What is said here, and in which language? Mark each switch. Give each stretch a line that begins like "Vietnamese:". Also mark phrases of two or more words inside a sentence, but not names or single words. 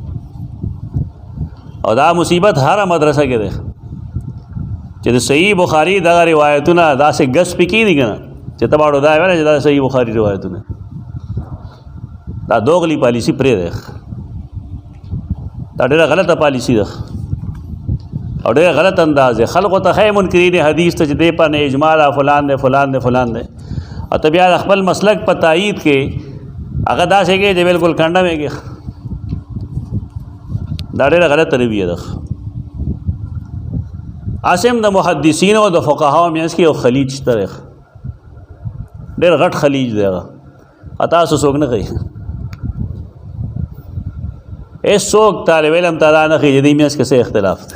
Pashto: او دا مصیبت هر مدرسه کې ده چې د صحیح بخاری دا روایتونه داسې ګس پکې دي کنه چې تباړو دا وایي چې دا صحیح بخاری روایتونه دا دوغلی پالیسی پرې ده، دا ډېره غلطه پالیسی ده او ډېر غلط انداز ہے. خلقو ته خی منکرین حدیث ته چې دی په نه اجماع فلان دی فلان دی فلان دی، او ته بیا خپل مسلک په تایید کې هغه داسې کې چې بالکل کنډه مې کې، دا ډېره غلطه رویه ده. اسیم د محدثین او د فقهاو میانس کې یو خلیج شته، ډېر غټ خلیج دی، هغه تاسو څوک نه کوي، هېڅ څوک طالب علم ته دا نه ښیي چې دې میانس کې څه اختلاف دی.